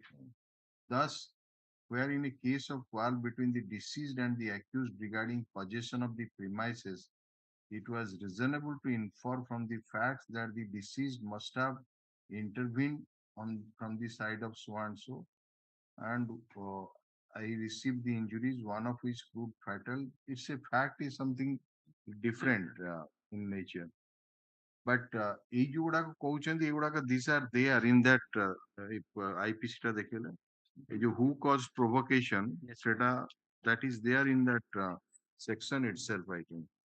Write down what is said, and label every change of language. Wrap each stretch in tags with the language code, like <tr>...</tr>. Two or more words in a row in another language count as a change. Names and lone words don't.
<en>Thus, where in a case of quarrel between the deceased and the accused regarding possession of the premises, it was reasonable to infer from the facts that the deceased must have intervened from the side of so and so, and I received the injuries, one of which proved fatal. It's a fact, is something different in nature. But</en> <or>এই ଯୋଉଗୁଡାକ କହୁଛନ୍ତି ଏଗୁଡାକ</or> <en>these are there in that IPC</en> <or>ଟା ଦେଖିଲେ ଏ ଯୋଉ</or> <en>who caused provocation ସେଟା that is there in that section itself, I think</en>